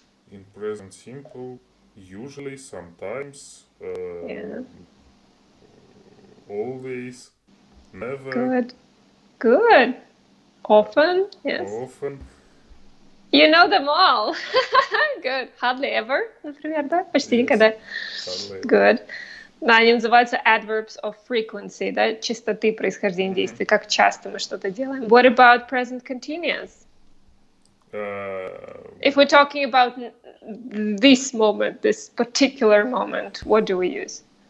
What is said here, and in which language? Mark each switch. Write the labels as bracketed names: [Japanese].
[English] In present simple, usually, sometimes, Yeah. always, never, Good. Good. Often. Yes. often. You know them all. Good. Hardly ever, [Russian] например, да? Почти [English] Yes, [Russian] никогда. [English] hardly ever. Good. [Russian] Да, они называются [English] adverbs of frequency, [Russian] да, частоты происхождения действий, как часто мы что-то делаем. [English] What about present continuous? If we're talking about this moment, this particular moment, what do we use?